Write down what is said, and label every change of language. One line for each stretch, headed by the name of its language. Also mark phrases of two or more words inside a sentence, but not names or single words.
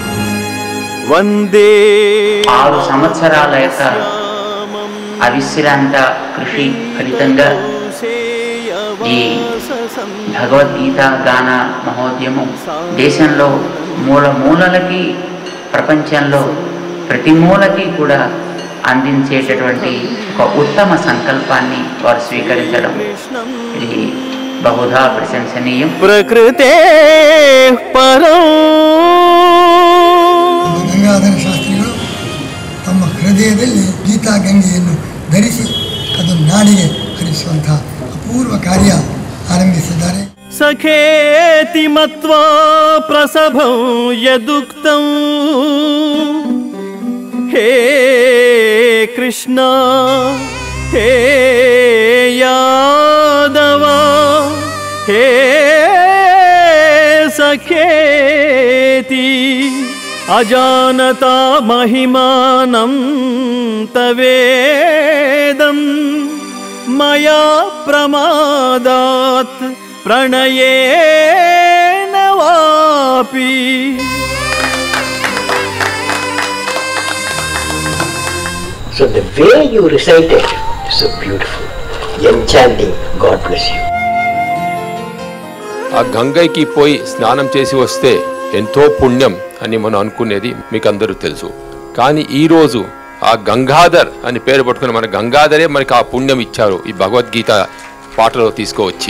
Telugu: 6 సంవత్సరాల యొక్క అవిశ్రాంత కృషి ఫలితంగా ఈ భగవద్గీత గాన మహోద్యమం దేశంలో మూలకి ప్రపంచంలో ప్రతి మూలకి కూడా అందించేటటువంటి ఒక ఉత్తమ సంకల్పాన్ని వారు స్వీకరించడం ఇది బహుధా ప్రశంసనీయం.
Sanskrit: ప్రకృతే పరం.
Kannada: ಗಂಗಾಧರ ಶಾಸ್ತ್ರಿಗಳು ತಮ್ಮ ಹೃದಯದಲ್ಲಿ ಗೀತಾ ಗಂಗೆಯನ್ನು ಧರಿಸಿ ಅದು ನಾಡಿಗೆ ಹರಿಸುವಂತಹ ಅಪೂರ್ವ ಕಾರ್ಯ ಆರಂಭಿಸಿದ್ದಾರೆ.
Sanskrit: ಸಖೇತಿ ಮತ್ವಾ ಪ್ರಸಭಂ ಯದುಕ್ತಂ ಹೇ ಕೃಷ್ಣ ಹೇ ಯಾದವ ಹೇ ಸಖೇತಿ ಅಜಾನತಾ ಮಹಿಮಾನಂ ತವೇದಂ ಮಯಾ ಪ್ರಮಾದಾತ್ ಪ್ರಣಯೇನ ವಾಪಿ.
English: So the way you recited is so beautiful, enchanting. God bless you.
Telugu: ఆ గంగకి పోయి స్నానం చేసి వస్తే ఎంతో పుణ్యం అని మనం అనుకునేది మీకు అందరూ తెలుసు. కానీ ఈరోజు ఆ గంగాధర్ అని పేరు పట్టుకుని మన గంగాధరే మనకి ఆ పుణ్యం ఇచ్చారు ఈ భగవద్గీత పాటలో తీసుకువచ్చి.